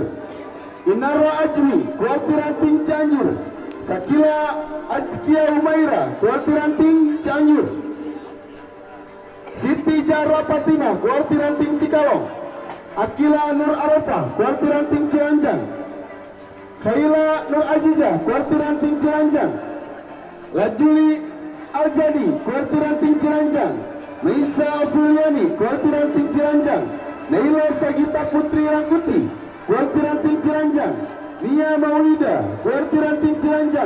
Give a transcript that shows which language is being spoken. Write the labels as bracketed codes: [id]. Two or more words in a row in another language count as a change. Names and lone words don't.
[id] Inara Ajmi Kuarti Ranting Cianjur. Sakila Azkia Umaira Kuarti Ranting Cianjur. Siti Jara Fatimah Kuarti Ranting Cikalong. Akila Nur Arafah Kuarti Ranting Ciranjang. Khaila Nur Azizah Kuarti Ranting Ciranjang. Lajuli Aljadi Kuarti Ranting Ciranjang. Maisa Afuliani Kuarti Ranting Ciranjang. Naila Sagita Putri Rangkuti Kuarti Ranting Ciranjang. Nia Maulida Kuarti Ranting Ciranjang.